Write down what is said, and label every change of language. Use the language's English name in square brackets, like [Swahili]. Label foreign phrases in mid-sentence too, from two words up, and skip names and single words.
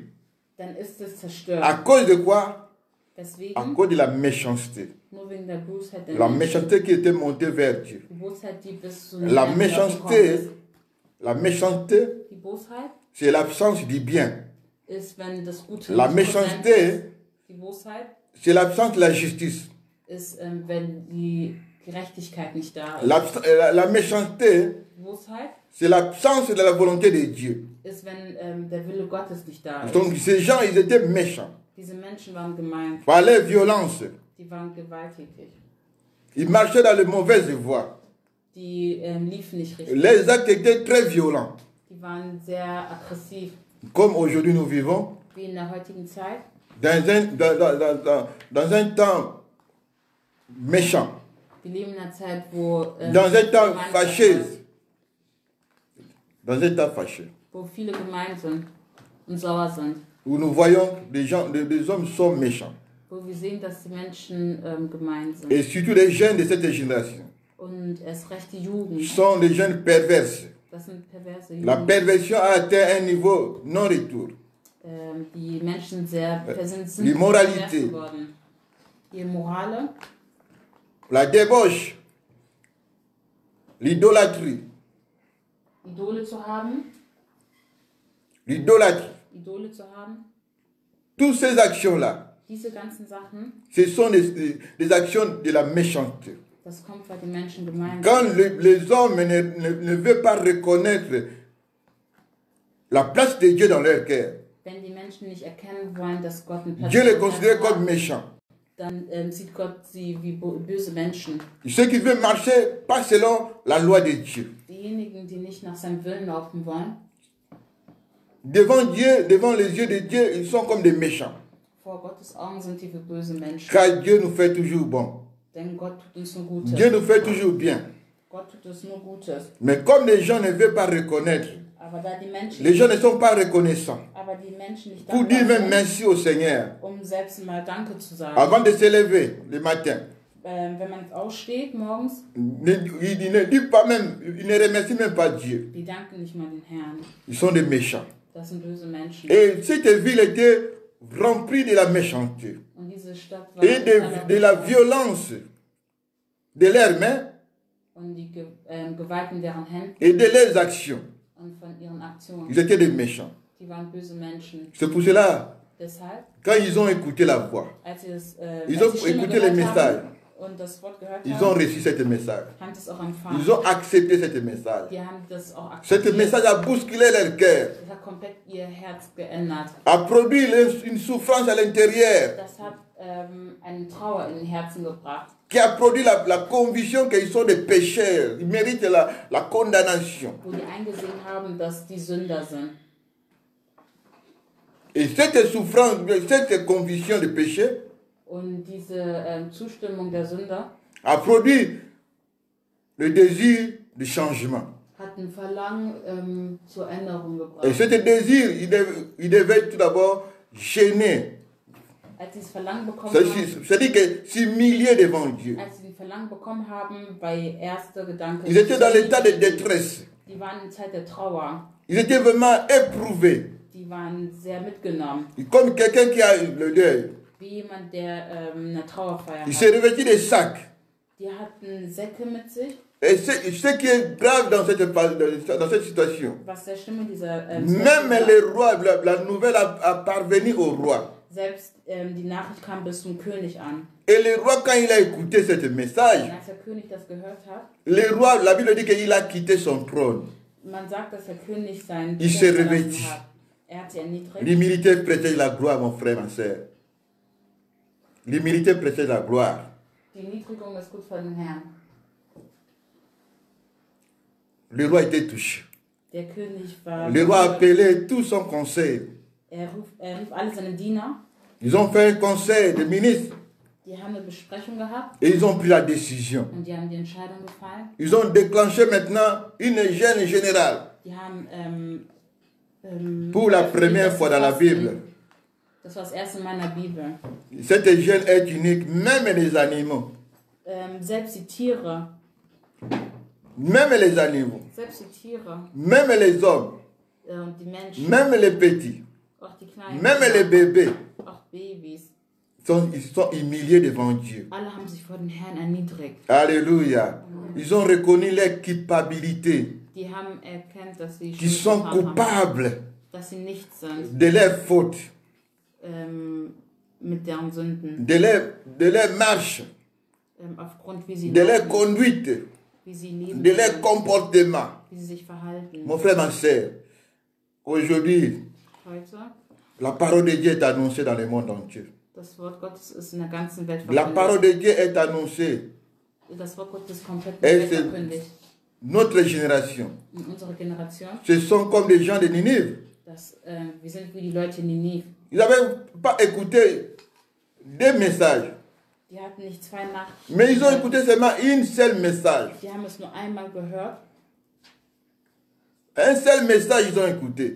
[German] Dann ist es zerstört. [French] À cause de quoi? À [German] Deswegen, [French] cause de la méchanceté. [German] nur wegen der Bosheit der [French] La [German] Menschen. [French] méchanceté qui était montée vers Dieu. [German] Die Bosheit, die bis zu [French] La [German] Herrn gekommen [French] méchanceté, [German] ist. [French] la méchanceté, [German] Die Bosheit [French] c'est l'absence du bien. [German] ist, wenn das Gute [French] La [German] nicht präsent ist. [French] méchanceté, [German] Die Bosheit [French] c'est l'absence de la justice. [German] ist, wenn die Gerechtigkeit nicht da ist. [French] La méchanceté, [German] Die Bosheit [French] c'est l'absence de la volonté de Dieu. [German] ist, wenn der Wille Gottes nicht da ist. [French] Donc ces gens, ils étaient méchants. [German] Diese Menschen waren gemein, [French] Par leur violence, [German] die waren gewalttätig, [French] ils marchaient dans les mauvaises voies. [German] die liefen nicht richtig, [French] Les actes étaient très violents. [German] die waren sehr aggressiv, [French] Comme aujourd'hui nous vivons, [German] wie in der heutigen Zeit, [French] dans un temps méchant, [German] wir leben in einer Zeit, wo [French] dans un temps [German] gemein [French] fâché. [German] sind, [French] Dans un temps fâché, [German] wo viele gemein sind und sauer sind, [French] où nous voyons des hommes sont méchants. [German] wo wir sehen, dass die Menschen gemein sind. [French] Et surtout les jeunes de cette génération [German] Und erst recht die Jugend, [French] sont des jeunes perverses. [German] das sind perverse [French] La [German] Jugend. [French] perversion a atteint un niveau non-retour. [German] Die Menschen sind [French] L'immoralité. [German] pervers geworden. Die Morale, [French] La débauche, l'idolâtrie, [German] Idole zu haben, [French] l'idolâtrie, toutes ces actions-là, [German] diese ganzen Sachen, [French] ce sont des actions de la méchanceté. [German] das kommt, weil die Menschen gemein sind. [French] Quand les hommes ne veulent pas reconnaître la place de Dieu dans leur cœur, [German] Wenn die Menschen nicht erkennen wollen, dass Gott einen Platz [French] Dieu les [German] in ihrem [French] considère [German] Herzen [French] comme [German] hat, [French] méchants. [German] dann sieht Gott sie wie böse Menschen. [French] Ceux qui veulent marcher pas selon la loi de Dieu. [German] Diejenigen, die nicht nach seinem Willen laufen wollen, [French] Devant Dieu, devant les yeux de Dieu, ils sont comme des méchants. [German] vor Gottes Augen sind die wie böse Menschen. [French] Car Dieu nous fait toujours bon. [German] Denn Gott tut uns nur Gutes. [French] Dieu nous fait toujours bien. [German] Gott tut uns nur Gutes. [French] Mais comme les gens ne veulent pas reconnaître, [German] Aber da die Menschen, [French] les gens ne sont pas reconnaissants. [German] aber die Menschen nicht [French] Pour dire [German] dankbar [French] même [German] sind, [French] merci au Seigneur, [German] selbst mal Danke zu sagen. [French] avant de se lever le matin, [German] Wenn man aufsteht morgens, [French] ils ne disent pas même, ils ne remercient même pas Dieu. [German] die danken nicht mal den Herrn. [French] Ils sont des méchants. [German] Das sind böse Menschen. [French] Et cette ville était remplie de la méchanceté [German] Und diese Stadt war [French] et de la violence de leurs mains [German] und die Gewalt in deren Händen [French] et de leurs actions. [German] und von ihren Aktionen. [French] Ils étaient des méchants. [German] Die waren böse Menschen. [French] C'est pour cela, [German] Deshalb, [French] quand ils ont écouté la voix, [German] als sie das, [French] ils [German] als [French] ont [German] die Stimme [French] écouté les [German] gehört [French] messages, [German] haben und das Wort gehört [French] ils [German] haben, [French] ont reçu ce message. [German] haben es auch empfangen. [French] Ils ont accepté ce message. [German] Die haben das auch [French] Ce [German] akzeptiert. [French] message a bousculé leur cœur, [German] Das hat komplett ihr Herz geändert. [French] a produit une souffrance à l'intérieur, [German] Das hat eine Trauer in den Herzen gebracht. [French] qui a produit la conviction qu'ils sont des pécheurs, ils méritent la condamnation. [German] Wo die eingesehen haben, dass die Sünder sind. [French] Et cette souffrance, cette conviction de péché [German] Und diese Zustimmung der Sünder [French] a produit le désir de changement. [German] hat ein Verlangen zur Änderung gebracht. [French] Et ce désir, il devait tout d'abord gêner. [German] Als sie das Verlangen bekommen [French] C'est-à-dire que s'humilier devant Dieu. [German] als sie den Verlangen bekommen haben, bei erster Gedanke, [French] Ils étaient dans l'état de détresse. [German] die waren in Zeit der Trauer. [French] Ils étaient vraiment éprouvés. [German] Die waren sehr mitgenommen. [French] Comme quelqu'un qui a le deuil. [German] Wie jemand, der eine Trauerfeier [French] Il s'est [German] hat. [French] revêtu des sacs. [German] Die hatten Säcke mit sich. [French] Et ce qui est grave dans cette situation, [German] Was der Stimme dieser [French] même les rois, la nouvelle a parvenu au roi. [German] selbst die Nachricht kam bis zum König an. [French] Et le roi, quand il a écouté ce message, [German] Und als der König das gehört hat, [French] le roi, la Bible dit qu'il a quitté son trône. [German] man sagt, dass der König seinen [French] Il [German] Thron [French] s'est [German] verlassen [French] revêtu. [German] hat. Er hat sie erniedrigt. [French] L'humilité précède la gloire, mon frère, ma soeur. L'humilité précède la gloire. [German] Die Niedrigung ist gut für den Herrn. [French] Le roi était touché. [German] Der König war... [French] Le roi a appelé tout son conseil. [German] Er rief alle seine Diener. [French] Ils ont fait un conseil de ministres [German] Die haben eine Besprechung gehabt [French] et ils ont pris la décision. [German] und die haben die Entscheidung gefallen. [French] Ils ont déclenché maintenant une gêne générale. [German] Die haben... [French] Pour la première fois dans la Bible, [German] Das war das erste Mal in der Bibel. [French] cette gêne est unique, même les animaux. [German] Selbst die Tiere, [French] Même les animaux, [German] selbst die Tiere [French] même les hommes, [German] und die Menschen, [French] même les petits, [German] auch die kleinen, [French] même les bébés, [German] auch Babys, [French] ils sont humiliés devant Dieu. [German] alle haben sich vor den Herrn erniedrigt. [French] Alléluia. Ils ont reconnu leur culpabilité, [German] Die haben erkannt, dass sie [French] qu'ils [German] Schuld [French] sont [German] getan haben, [French] coupables [German] dass sie nichts sind [French] de leurs fautes, [German] mit deren Sünden, [French] de leur marche, [German] aufgrund wie sie [French] de leur [German] leben, [French] conduite, [German] wie sie leben, [French] de leur comportement. [German] wie sie sich verhalten. [French] Mon frère, ma soeur, aujourd'hui, [German] Heute, [French] la parole de Dieu est annoncée dans le monde entier. [German] das Wort Gottes ist in der ganzen Welt [French] La parole [German] verkündigt. [French] de Dieu est annoncée. [German] Das Wort Gottes ist komplett in der [French] Et [German] Welt [French] c'est [German] verkündigt. [French] notre génération. [German] In unserer Generation, [French] Ce sont comme les gens de Ninive. [German] wir sind wie die Leute in Ninive. [French] Ils n'avaient pas écouté des messages, [German] Die hatten nicht zwei Nachrichten. [French] mais ils ont écouté seulement un seul message. [German] Die haben es nur einmal gehört. [French] Un seul message ils ont écouté.